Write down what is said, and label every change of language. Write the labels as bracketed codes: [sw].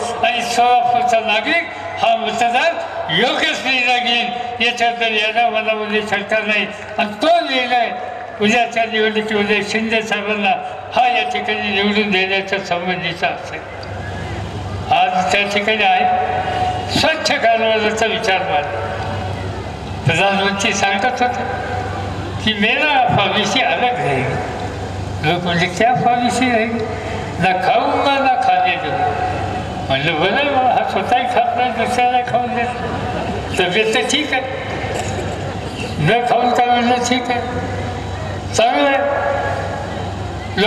[mr] आणि सोलापूरचा नागरिक हा मतदार योग्यच निर्णय घेईल याच्याबद्दल याला मनामध्ये शंका नाही. आणि तो निर्णय उद्याच्या निवडणुकीमध्ये शिंदे साहेबांना हा या ठिकाणी निवडून देण्याच्या संबंधीचा असेल. आज त्या ठिकाणी आहे स्वच्छ कारभाराचा विचार मांडला. प्रधानमंत्री सांगत होते की [hi] मेरा पॉलिसी अलग रहेगी. [mr] लोक म्हणजे [hi] क्या पॉलिसी रहेगी, ना खाऊंगा ना खाने दूंगा. [mr] म्हणलं बरं हा स्वतःही खात नाही, दुसऱ्याला खाऊन देत, तब्येत तर ठीक आहे, न खाऊन का म्हणलं ठीक आहे, चांगलं आहे.